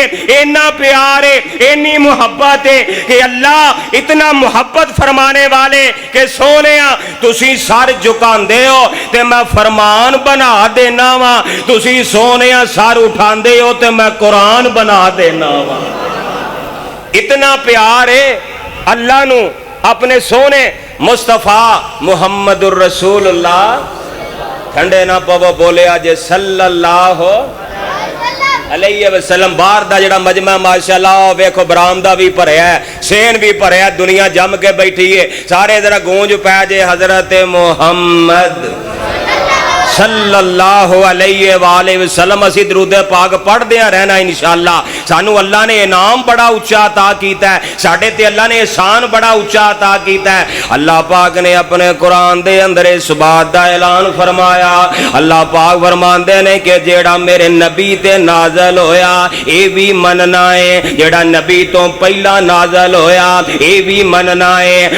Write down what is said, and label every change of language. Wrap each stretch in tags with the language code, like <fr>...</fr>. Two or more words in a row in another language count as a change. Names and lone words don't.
<pa>اینا پیار ہے، اینی محبت ہے کہ اللہ اتنا محبت فرمانے والے کہ سوہنے تسی سر جھکاندے ہو تے میں فرمان بنا دینا واں، تسی سوہنے سر اٹھاندے ہو تے میں قرآن بنا دینا واں. اتنا پیار ہے اللہ نوں اپنے سوہنے مصطفیٰ</pa> <ar>محمد رسول الله.</ar> <pa>ٹھنڈے نہ پوو بولے اج</pa> <ar>صلى الله عليه وسلم.</ar> <pa>باہر دا جیہڑا مجمع ماشاءاللہ ویکھو برآمدہ بھی بھریا ہے، سین بھی بھریا ہے، دنیا جم کے بیٹھی ہے. سارے ذرا گونج پئے جے حضرت محمد</pa> <ar>صلى الله عليه وسلم.</ar> <pa>اسی درود پاک پڑھدے رہنا انشاءاللہ۔ سانوں اللہ نے انعام بڑا اچا عطا کیتا ہے، ساڈے تے اللہ نے احسان بڑا اچا عطا کیتا ہے. اللہ پاک نے اپنے قرآن دے اندر اس بات دا اعلان فرمایا. اللہ پاک فرماندے نے کہ جیہڑا میرے نبی تے نازل ہویا اے بھی منناں ہے، جیہڑا نبی توں پہلا نازل ہویا اے بھی منناں ہے.</pa>